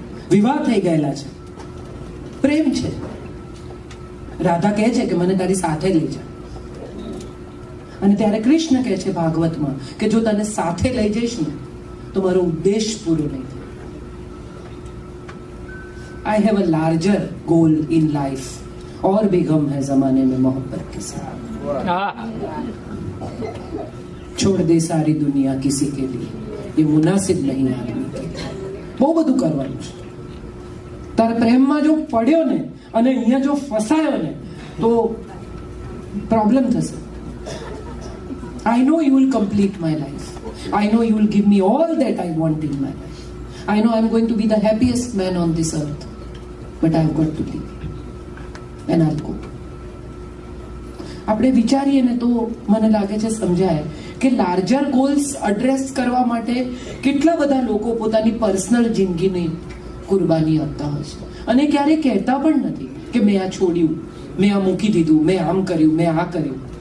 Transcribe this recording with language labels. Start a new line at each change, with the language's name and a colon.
Gujarati: વિવાહ થઈ ગયેલા છે, પ્રેમ છે. રાધા કહે છે કે મને તારી સાથે લઈ જા, અને ત્યારે કૃષ્ણ કહે છે ભાગવતમાં કે જો તને સાથે લઈ જઈશ ને તો મારો ઉદ્દેશ પૂરો નહીં થાય.
English: I have a larger goal in life
Hindi: और भी गम है जमाने में मोहब्बत के साथ. छोड़ दे सारी दुनिया किसी के लिए, ये मुनासिब नहीं आदमी के.
Gujarati: બહુ બધું કરવાનું છે. તારે પ્રેમમાં જો પડ્યો ને અને અહીંયા જો ફસાયો ને તો પ્રોબ્લેમ થશે.
English: I know you will complete my life. I know you will give me all that I want in my life. I know I'm going to be the happiest man on this earth. But I've got to leave. And I'll go.
Gujarati: આપણે વિચારીએ ને તો મને લાગે છે સમજાય કે larger goals address કરવા માટે કેટલા બધા લોકો પોતાની પર્સનલ જિંદગીની કુરબાની આપતા હોય છે, અને ક્યારેય કહેતા પણ નથી કે મેં આ છોડ્યું, મેં આ મૂકી દીધું, મેં આમ કર્યું, મેં આ કર્યું.